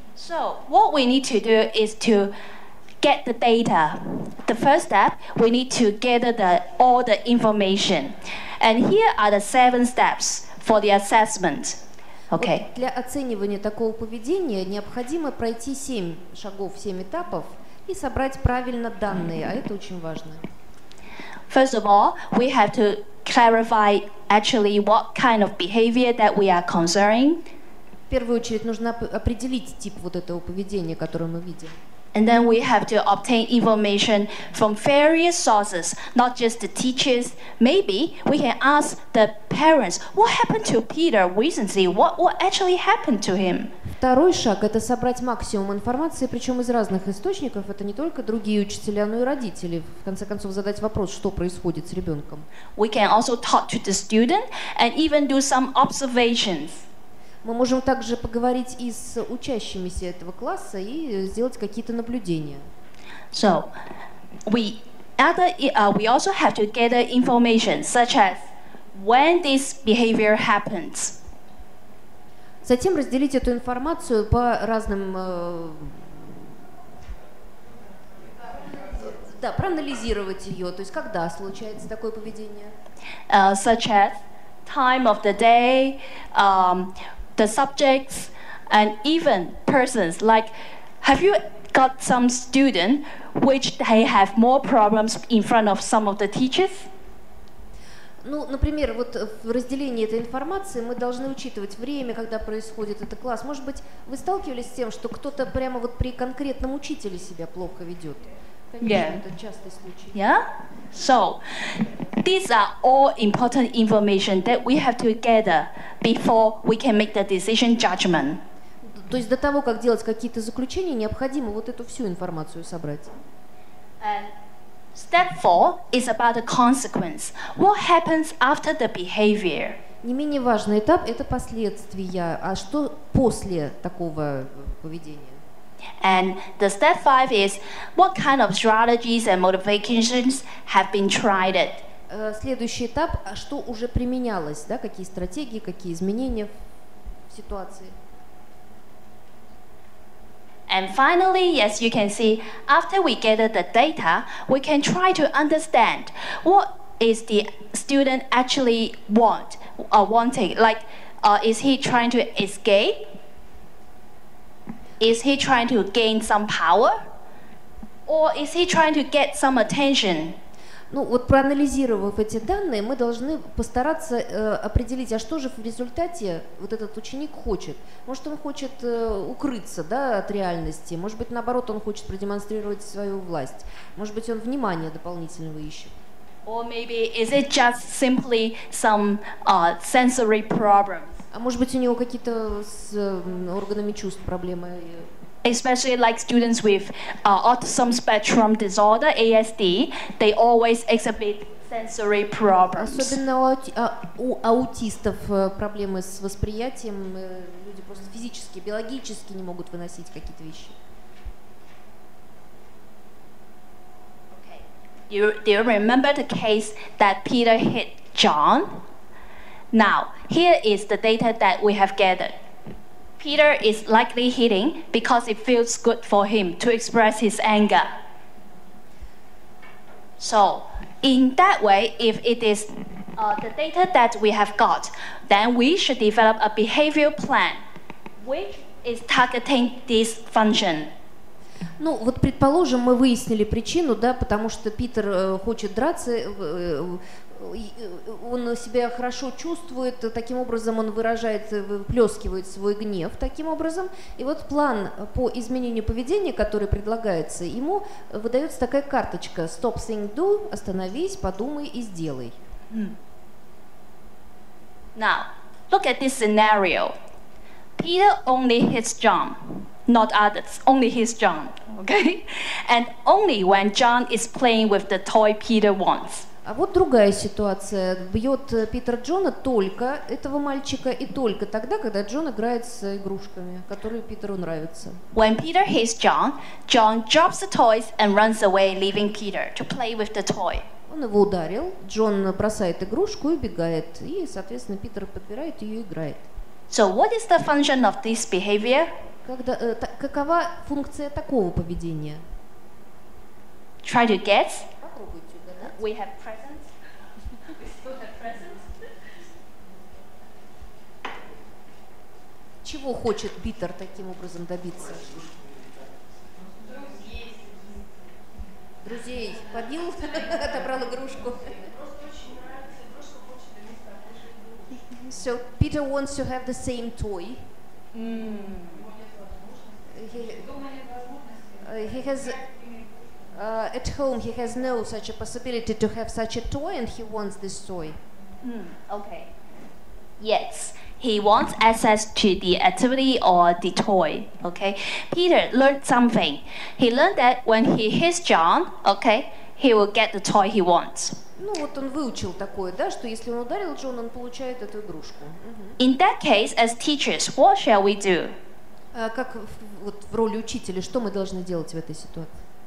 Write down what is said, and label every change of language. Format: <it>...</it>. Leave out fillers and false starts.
<en>So, what we need to do is to get the data. The first step, we need to gather all the information. And here are the 7 steps for the assessment. Okay.</en> <ru>Вот для оценивания такого поведения необходимо пройти 7 шагов, 7 этапов и собрать правильно данные, а это очень важно.</ru> <en>First of all, we have to clarify actually what kind of behavior that we are concerning.</en> <ru>В первую очередь нужно определить тип вот этого поведения, которое мы видим.</ru> <en>And then we have to obtain information from various sources, not just the teachers. Maybe we can ask the parents, what happened to Peter recently? What actually happened to him?</en> <ru>Второй шаг – это собрать максимум информации, причем из разных источников. Это не только другие учителя, но и родители. В конце концов, задать вопрос, что происходит с ребенком.</ru> <en>We can also talk to the student and even do some observations.</en> <ru>Мы можем также поговорить и с учащимися этого класса и сделать какие-то наблюдения.</ru> <en>So, we also have to gather information, such as when this behavior happens.</en> <ru>Затем разделить эту информацию по разным, проанализировать ее, то есть когда случается такое поведение.</ru> <en>Such as time of the day, the subjects, and even persons. Like, have you got some student which they have more problems in front of some of the teachers?</en> <ru>Ну, например, вот в разделении этой информации мы должны учитывать время, когда происходит этот класс. Может быть, вы сталкивались с тем, что кто-то прямо вот при конкретном учителе себя плохо ведет? Конечно, это частый случай.</ru> <en>Yeah? So, these are all important information that we have to gather before we can make the decision judgment.</en> <ru>То есть до того, как делать какие-то заключения, необходимо вот эту всю информацию собрать.</ru> <en>Step 4 is about the consequence. What happens after the behavior?</en> <ru>Не менее важный этап – это последствия. А что после такого поведения?</ru> <en>And the step 5 is what kind of strategies and motivations have been tried it.</en> <ru>Следующий этап – что уже применялось, да, какие стратегии, какие изменения в ситуации.</ru> <en>And finally, yes, you can see, after we gather the data, we can try to understand what is the student actually wanting. Like, is he trying to escape? Is he trying to gain some power? Or is he trying to get some attention?</en> <ru>Ну вот проанализировав эти данные, мы должны постараться определить, а что же в результате вот этот ученик хочет. Может, он хочет укрыться, да, от реальности, может быть, наоборот, он хочет продемонстрировать свою власть, может быть, он внимания дополнительного ищет.</ru> <en>Or maybe is it just simply some sensory problems?</en> <ru>А может быть, у него какие-то с органами чувств проблемы.</ru> <en>Especially like students with autism spectrum disorder, ASD, they always exhibit sensory problems.</en> <ru>Особенно у аутистов проблемы с восприятием, люди просто физически, биологически не могут выносить какие-то вещи.</ru> <en>Do you remember the case that Peter hit John? Now, here is the data that we have gathered. Peter is likely hitting because it feels good for him to express his anger. So, in that way, if it is the data that we have got, then we should develop a behavior plan which is targeting this function.</en> <ru>Ну, вот предположим, мы выяснили причину, да, потому что Питер хочет драться, он себя хорошо чувствует, таким образом он выплескивает свой гнев таким образом. И вот план по изменению поведения, который предлагается, ему выдается такая карточка</ru> <en>«Stop, think, do»,</en> <ru>«Остановись, подумай и сделай».</ru> <en>Now, look at this scenario. Peter only hits John, not others, only hits John, okay? And only when John is playing with the toy Peter wants.</en> <ru>А вот другая ситуация. Бьет Питер Джона только этого мальчика и только тогда, когда Джон играет с игрушками, которые Питеру нравятся.</ru> <en>When Peter hits John, John drops the toys and runs away, leaving Peter to play with the toy.</en> <ru>Он его ударил, Джон бросает игрушку и убегает, и, соответственно, Питер подбирает ее и играет.</ru> <en>So what is the function of this behavior?</en> <ru>Какова функция такого поведения?</ru> <en>Try to guess.</en> <ru>Попробуйте угадать.</ru> <en>We have presents. We still have presents.</en> <ru>Чего хочет Питер таким образом добиться? Друзей побил, отобрал игрушку.</ru> <en>So Peter wants to have the same toy. He has at home he has no such a possibility to have such a toy, and he wants this toy. Okay. Yes, he wants access to the activity or the toy. Okay. Peter learned something. He learned that when he hits John, okay, he will get the toy he wants.</en> <ru>Ну вот он выучил такое, да, что если он ударил Джона, он получает эту игрушку.</ru> <en>In that case, as teachers, what shall we do?</en> <ru>Как вот в роли учителя, что мы должны делать в этой ситуации?</ru>